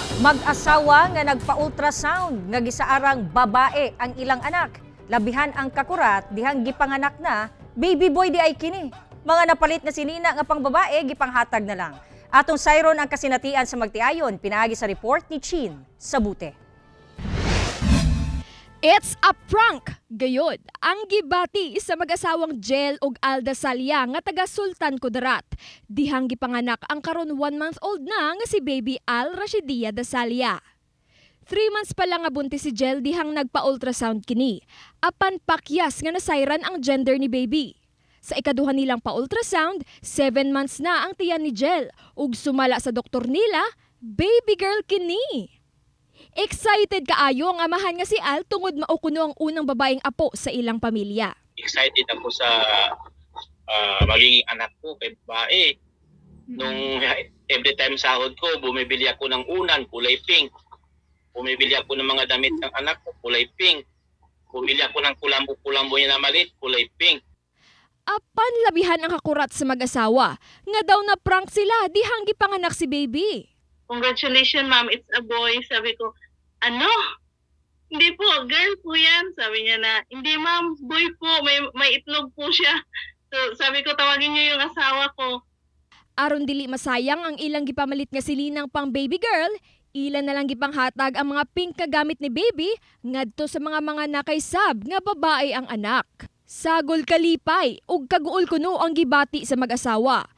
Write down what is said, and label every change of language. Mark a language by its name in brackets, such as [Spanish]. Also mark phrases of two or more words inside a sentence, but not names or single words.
[Cebuano] Mag-asawa nga nagpa-ultrasound nga gisaarang babae ang ilang anak. Labihan ang kakurat dihang gipanganak na baby boy di ay kini. Mga napalit na sinina nga pang babae gipanghatag na lang. Atong sayron ang kasinatian sa magtiayon pinaagi sa report ni Chin Sabute. [English] It's a prank! [Cebuano] Gayod, ang gibati sa mag-asawang Jel ug Alda Salya nga taga Sultan Kudarat. Dihang gipanganak ang karon 1-month-old na nga si baby Al Rashidia Dasalya. 3 months pa lang nga buntis si Jel dihang nagpa-ultrasound kini. Apan pakyas nga nasayran ang gender ni baby. Sa ikaduha nilang pa-ultrasound, 7 months na ang tiyan ni Jel ug sumala sa doktor nila, baby girl kini. Excited kaayo ang amahan nga si Al tungod maukuno ang unang babaeng apo sa ilang pamilya. [Filipino] Excited ako sa magiging anak ko kay babae. Nung [English] every time [Filipino] sahod ko, bumibili ako ng unan, kulay pink. Bumibili ako ng mga damit ng anak ko, kulay pink. Bumili ako ng kulambo-kulambo niya na maliit, kulay pink. [Cebuano] Apan labihan ang kakurat sa mag-asawa nga daw na prank sila dihang gipanganak si baby. [English] Congratulations, ma'am, it's a boy. [Filipino] Sabi ko, ano? Hindi po, girl po yan. Sabi niya na, hindi ma'am, boy po, may itlog po siya. So sabi ko, tawagin niyo yung asawa ko. [Cebuano] Aron dili masayang ang ilang gipamalit nga silinang pang baby girl, ilan na lang gipanghatag ang mga pink nga gamit ni baby ngadto sa mga nakaysab nga babae ang anak. Sagol kalipay ug kaguol kuno ang gibati sa mag-asawa.